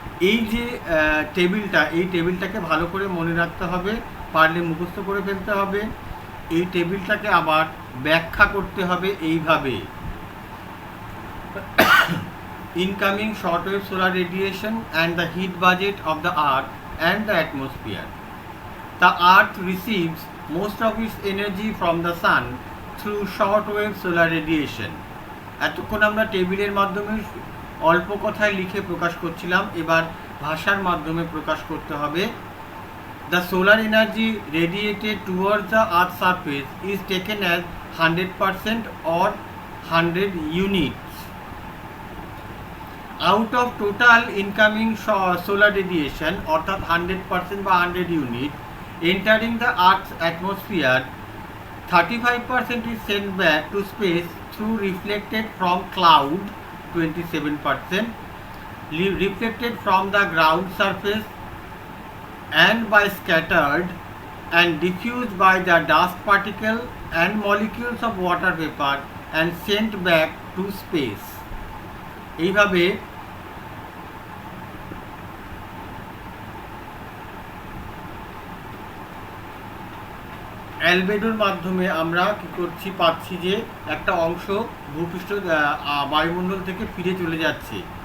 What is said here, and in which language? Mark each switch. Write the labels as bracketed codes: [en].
[bn] এই যে টেবিলটা, এই টেবিলটাকে ভালো করে মনে রাখতে হবে, পারলে মুখস্থ করে ফেলতে হবে। এই টেবিলটাকে আবার ব্যাখ্যা করতে হবে এইভাবে: [en] incoming shortwave solar radiation and the heat budget of the earth and the atmosphere. The earth receives most of its energy from the sun through shortwave solar radiation. [bn] এতক্ষণ আমরা টেবিলের মাধ্যমে অল্প কথায় লিখে প্রকাশ করছিলাম, এবার ভাষার মাধ্যমে প্রকাশ করতে হবে। [en] The solar energy radiated towards the earth's surface is taken as 100% or 100 units. Out of total incoming solar radiation, [bn] অর্থাৎ 100% বা 100 unit [en] entering the Earth's atmosphere, 35% is sent back to space through reflected from cloud, 27%, reflected from the ground surface and by scattered and diffused by the dust particle and molecules of water vapor and sent back to space. [bn] এইভাবে অ্যালবেডোর মাধ্যমে আমরা কি করছি, পাচ্ছি যে একটা অংশ ভূপৃষ্ঠ বায়ুমণ্ডল থেকে ফিরে চলে যাচ্ছে।